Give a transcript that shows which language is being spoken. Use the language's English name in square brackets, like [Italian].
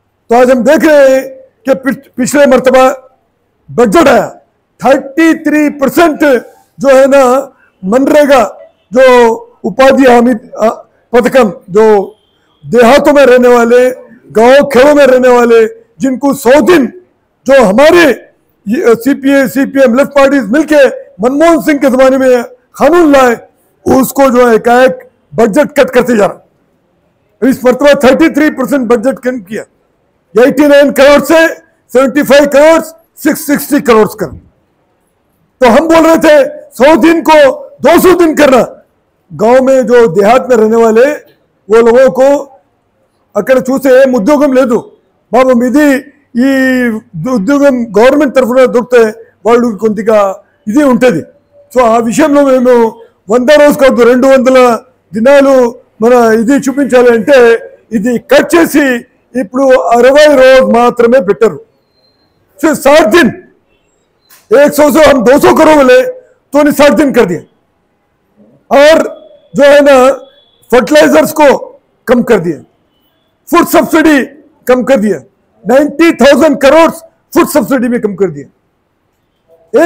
[Hindi] तो आज हम देख रहे हैं कि पिछले मर्तबा बजट आया 33% जो है ना मनरेगा जो उपाधि हामी पथकम, जो देहातों में रहने वाले, गांव खेड़ों में रहने वाले, जिनको 100 दिन जो हमारे सीपीएम लेफ्ट पार्टीज मिलके मनमोहन सिंह के जमाने में कानून लाए, उसको जो है एकाएक बजट कट करते जा रहा। इस मरतबा 33% बजट कम किया, 89 करोड़ से 75 करोड़ 660 करोड़ कर। तो हम बोल रहे थे 100 दिन को 200 दिन करना। गांव में जो देहात में रहने वाले वो लोगों को [Telugu] అక్కడ చూసే ఉద్యోగం లేదు బాబు, ఇది ఈ ఉద్యోగం గవర్నమెంట్ తరఫున దొరికితే వాళ్ళు కొద్దిగా ఇది ఉంటుంది. సో ఆ విషయంలో మేము 100 రోజు కాదు 200 దినాలు మన ఇది చూపించాలి అంటే ఇది కట్ చేసి ఇప్పుడు 60 రోజు మాత్రమే పెట్టారు. [Hindi] సో 60 दिन 100 से हम 200 करोड़ बोले तो 60 दिन कर दिया। और जो है ना फर्टिलाइजर्स को कम कर दिया, फूड सब्सिडी कम कर दिया, 90,000 करोड़ फूड सब्सिडी में कम कर दिया।